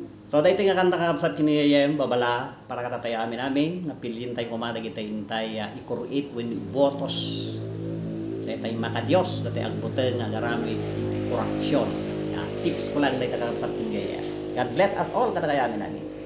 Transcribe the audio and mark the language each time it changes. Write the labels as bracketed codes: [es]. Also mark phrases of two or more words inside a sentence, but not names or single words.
[ilo] So, daytoy nga kanta kakabsat ken ni Yayem, babala, para katatayo amin, amin, napilin tay kumadag itay intay, ah, ikuruit wenno ibotos. Daytoy makadios, daytoy agbuteng nga agaramid iti korupsyon. Ya, tips ko lang daytoy kakabsat ken ni Yayem. [en] God bless us all, [ilo] katatayo amin, amin.